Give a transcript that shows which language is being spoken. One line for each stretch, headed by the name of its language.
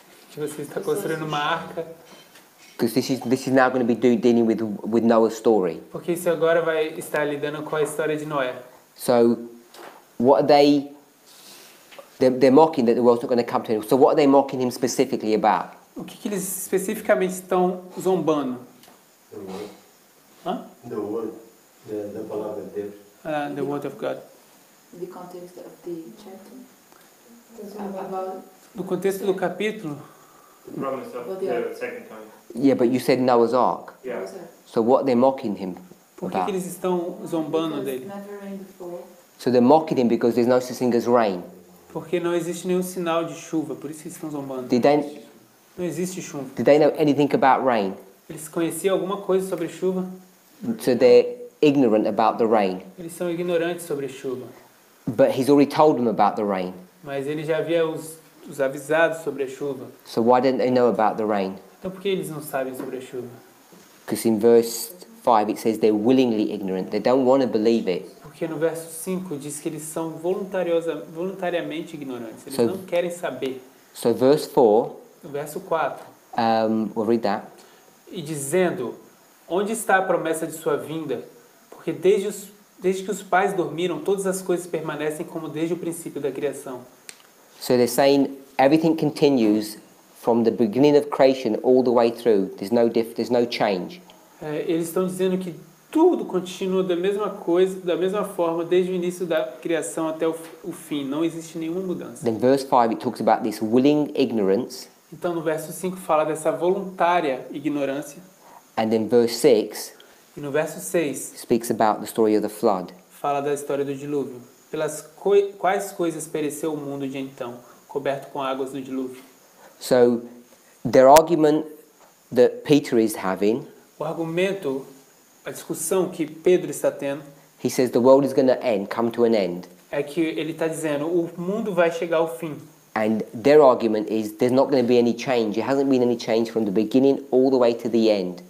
Portuguese: Que você está construindo uma arca.
English: Because this is now going to be dealing with Noah's story.
Portuguese: Porque isso agora vai estar lidando com a história de Noé.
English: So what are they're mocking that the world's not going to come to him. So what are they mocking him specifically about?
Portuguese: O que eles especificamente estão zombando?
English: The word,
Portuguese: da palavra de Deus.
English: The word of God. The context of the chapter. About
Portuguese: No contexto do capítulo,
English: The promise of the second coming. Yeah, but you said Noah's Ark. Yeah. So what are they mocking him
Portuguese: por que
English: about?
Portuguese: eles estão zombando dele?
English: never rained before. So they're mocking him because there's no such thing as rain.
Portuguese: Porque não existe nenhum sinal de chuva, por isso eles estão zombando.
English: Did
Portuguese: Não existe chuva.
English: they know anything about rain?
Portuguese: Eles conheciam alguma coisa sobre chuva?
English: So they're ignorant about the rain.
Portuguese: Eles são ignorantes sobre chuva.
English: But he's already told them about the rain.
Portuguese: Mas ele já havia os avisados sobre a chuva.
English: So why didn't they know about the rain?
Portuguese: Então por que eles não sabem sobre a chuva?
English: Because in verse 5 it says they're willingly ignorant. They don't want to believe it.
Portuguese: Porque no verso 5 diz que eles são voluntariamente ignorantes. Eles
English: So-
Portuguese: não querem saber.
English: So verse 4,
Portuguese: No verso 4.
English: we'll read that.
Portuguese: E dizendo, onde está a promessa de sua vinda? Porque desde que os pais dormiram, todas as coisas permanecem como desde o princípio da criação.
English: So they're saying everything continues from the beginning of creation all the way through. There's no change.
Portuguese: Eles estão dizendo que tudo continua da mesma coisa, da mesma forma, desde o início da criação até o fim. Não existe nenhuma mudança.
English: Then verse 5 it talks about this willing ignorance,
Portuguese: Então no verso 5 fala dessa voluntária ignorância.
English: and then verse 6
Portuguese: E no verso 6
English: speaks about the story of the flood.
Portuguese: fala da história do dilúvio. Pelas quais coisas pereceu o mundo de então, coberto com águas do dilúvio.
English: So their argument that Peter is having,
Portuguese: O argumento, a discussão que Pedro está tendo,
English: he says the world is going to come to an end.
Portuguese: é que ele está dizendo, o mundo vai chegar ao fim.
English: And their argument is there's not going to be any change. There hasn't been any change from the beginning all the way to the end.